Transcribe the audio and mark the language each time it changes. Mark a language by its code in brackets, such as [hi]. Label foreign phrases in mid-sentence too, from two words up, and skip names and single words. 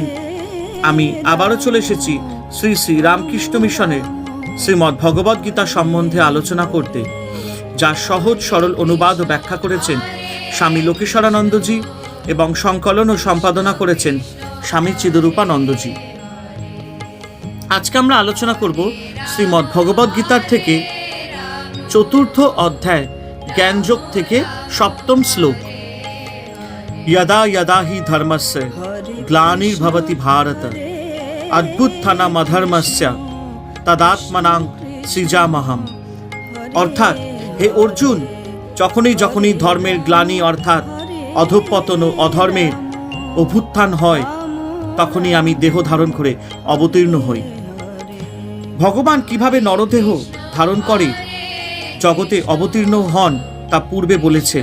[bn] আমি আবারও চলে এসেছি শ্রী শ্রী রামকৃষ্ণ মিশনের শ্রীমদ্ ভগবদ গীতা সম্বন্ধে আলোচনা করতে, যা সহজ সরল অনুবাদ ও ব্যাখ্যা করেছেন স্বামী লোকেশ্বরানন্দজি এবং সংকলন ও সম্পাদনা করেছেন স্বামী চিদরূপানন্দজি। আজকে আমরা আলোচনা করব শ্রীমদ্ ভগবদ গীতার থেকে চতুর্থ অধ্যায় জ্ঞানযোগ থেকে সপ্তম শ্লোক। [sa] यदा यदा हि धर्मस्य ग्लानिर्भवति भारत अद्भुत्थानामधर्मस्य तदात्मनां सृजामहम्। [bn] অর্থাৎ হে অর্জুন, যখনই ধর্মের গ্লানি অর্থাৎ অধঃপতন ও অধর্মের অভ্যুত্থান হয়, তখনই আমি দেহ ধারণ করে অবতীর্ণ হই। ভগবান কিভাবে নরদেহ ধারণ করে জগতে অবতীর্ণ হন তা পূর্বে বলেছেন।